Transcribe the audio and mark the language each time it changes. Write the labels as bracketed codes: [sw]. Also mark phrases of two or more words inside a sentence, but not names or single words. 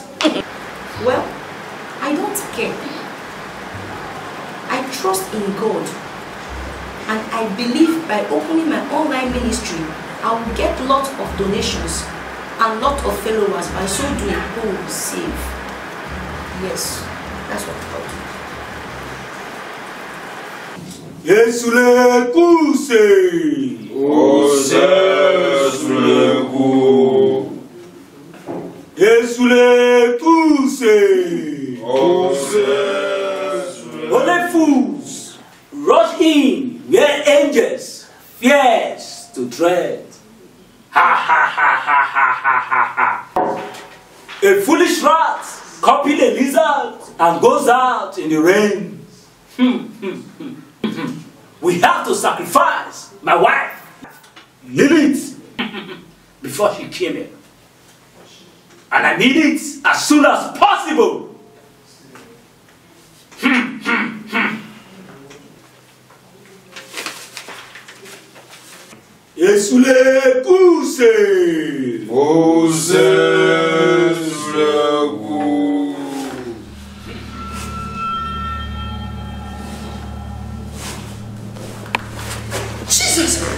[en] Well, I don't care. I trust in God. And I believe by opening my online ministry, I will get lots of donations and lots of followers. By so doing, people will be saved. Yes, that's what I'll do. Yesule kuse. Ose suleku. Yesule kuse. Ose suleku. Only fools rush in where angels fears to tread. Ha ha ha ha ha ha ha ha. A foolish rat copied a lizard and goes out in the rain. We have to sacrifice my wife, Lilith, before she came in. And I need it as soon as possible. Yesule kuse. Ose suleku. Jesus!